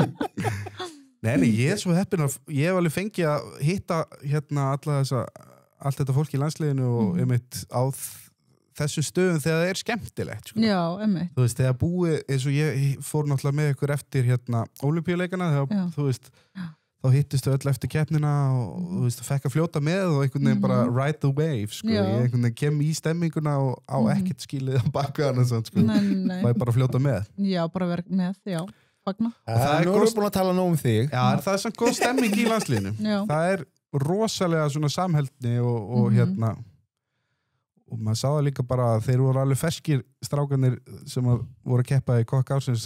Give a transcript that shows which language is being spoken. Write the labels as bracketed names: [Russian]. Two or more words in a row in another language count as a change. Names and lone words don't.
[Icelandic] Nei, ég er svo heppinn að ég hef alveg fengið að hitta allt þetta fólk í landsliðinu og einmitt á þessu stöðum þegar það er skemmtilegt, sko. Já, einmitt. Þú veist, þegar búið, eins og ég fór náttúrulega með ykkur eftir Ólympíuleikana, þegar, þú veist, þá hittistu öll eftir keppnina og þú veist, fekk að fljóta með og einhvern veginn bara [English] ride the wave, [Icelandic] sko. Ég einhvern veginn kem í stemminguna og á ekkert skilið á bakveðan, sko. Nei. Það er bara að fljóta með. Já, bara verið með, já. Fagna. Nú erum við búin að tala nóg um þig. Já, það er svona góð stemming í landsliðinu. Það er rosalega svona samheldni og og maður sá það líka bara að þeir voru alveg ferskir strákanir sem voru að keppa í kokk ársins.